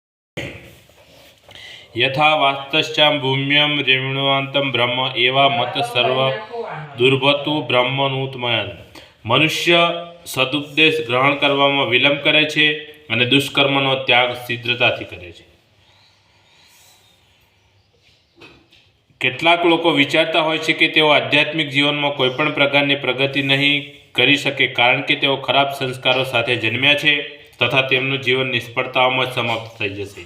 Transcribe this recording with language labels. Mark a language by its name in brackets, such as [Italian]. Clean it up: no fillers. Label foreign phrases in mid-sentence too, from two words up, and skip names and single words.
[Sanskrit] यथा वास्तश्चां भूम्यं रेणुवान्तं ब्रह्म एवा मत सर्व दुर्भतु ब्रह्मनुत्मयन। [Gujarati] મનુષ્ય સદુપદેશ ગ્રહણ કરવામાં વિલંબ કરે છે અને દુષ્કર્મનો ત્યાગ शीघ्रताથી કરે છે। કેટલાક લોકો વિચારતા હોય છે કે તેઓ આધ્યાત્મિક જીવનમાં કોઈપણ પ્રકારની પ્રગતિ નહીં કરી શકે કારણ કે તેઓ ખરાબ સંસ્કારો સાથે જન્મ્યા છે તથા તેમનું જીવન નિષ્ફળતાઓમાં સમાપ્ત થઈ જશે।